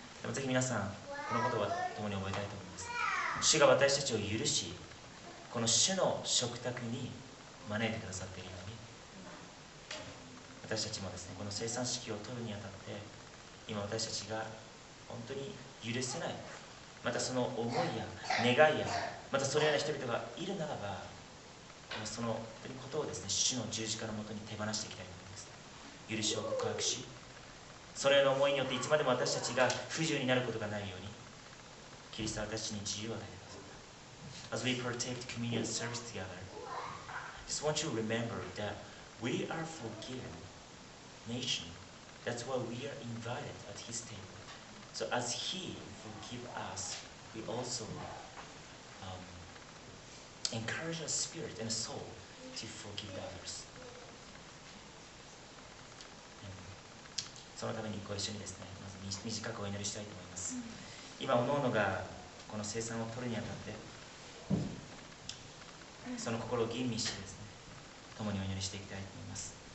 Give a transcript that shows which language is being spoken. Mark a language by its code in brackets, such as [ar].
[ja] でもぜひ皆さん、このことは共に覚えたいと思います。主が私たちを許し、この主の食卓に招いてくださっているように、私たちもですね、この聖餐式を取るにあたって、今私たちが本当に許せない、またその思いや願いや、またそのような人々がいるならば、そのことをですね、主の十字架のもとに手放していきたいと思います。許しを告白し、そのような思いによっていつまでも私たちが不自由になることがないように、キリストは私たちに自由を与えてください。 [en] As we partake the communion service together, I just want you to remember that we are forgiven nation. That's why we are invited at His table. So as He forgives us, we also encourage our spirit and soul to forgive others. [ja] そのためにご一緒にですね、まず短くお祈りしたいと思います。今、おのおのがこの聖餐を取るにあたって、その心を吟味してですね、共にお祈りしていきたいと思います。